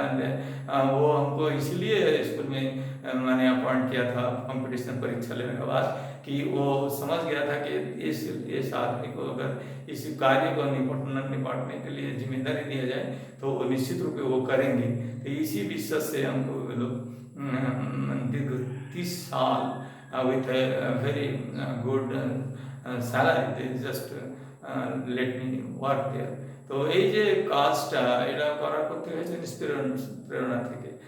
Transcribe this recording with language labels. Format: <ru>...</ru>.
<hi>And वो हमको इसलिए स्कूल में मैंने अपॉइंट किया था कंपटीशन परीक्षा लेने के बाद कि वो समझ गया था कि इस आदमी को अगर इस कार्य को निपटने के लिए जिम्मेदारी दिया जाए तो वो निश्चित रूप से वो करेंगे। तो इसी विश्वास से हमको लोग दीर्घ 30 साल</hi> <en>with a very good salary, they just let me work there.</en> <bn>তো এই যে কাজটা এটা করার করতে হয়েছে প্রেরণা থেকে।</bn>